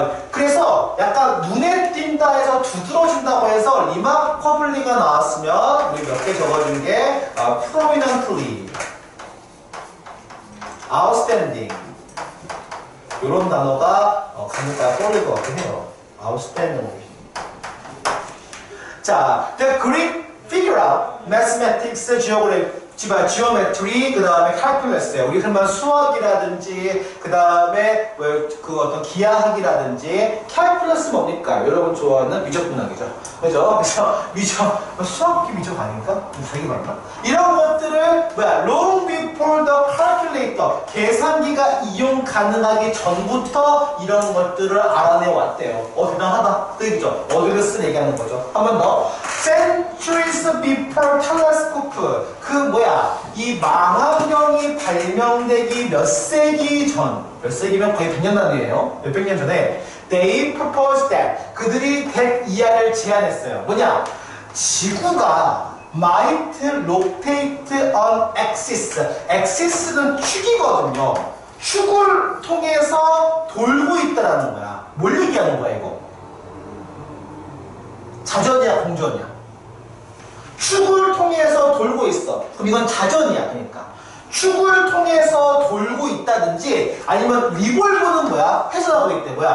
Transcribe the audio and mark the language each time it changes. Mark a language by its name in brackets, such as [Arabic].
[Korean] 그래서 약간 눈에 띈다 해서 두드러진다고 해서 리마커블리가 나왔으면 우리 몇 개 적어준 게 [English] prominently, outstanding [Korean] 이런 단어가 강력하게 떠오를 것 같긴 해요. [English] outstanding. 자, the Greek figure out mathematics, geometry, [Korean] 그 다음에 [English] calculus. [Korean] 우리 흔한 수학이라든지, 그 다음에 그 어떤 기하학이라든지, calculus 뭡니까? 여러분 좋아하는 미적분학이죠. 그죠? 그래서 수학이 미적 아닌가? 자기 맞나? 이런 것들을 [English] long before the calculator, [Korean] 계산기가 이용 가능하기 전부터 이런 것들을 알아내 왔대요. 대단하다. 그 얘기죠. 어디를 쓴 얘기하는 거죠. 한 번 더. [English] Centuries before telescope. [Korean] 이 망원경이 발명되기 몇 세기 전, 몇 세기면 거의 100년 단위예요. 몇백 년 전에 [English] they proposed that, [Korean] 그들이 that 이하를 제안했어요. 지구가 [English] might rotate on axis. [Korean] axis는 축이거든요. 축을 통해서 돌고 있다라는 거야. 뭘 얘기하는 거야, 이거? 자전이야, 공전이야? 축을 통해서 돌고 있어. 그럼 이건 자전이야, 그러니까. 축을 통해서 돌고 있다든지 아니면 리볼브는 뭐야? 회전하고 있대.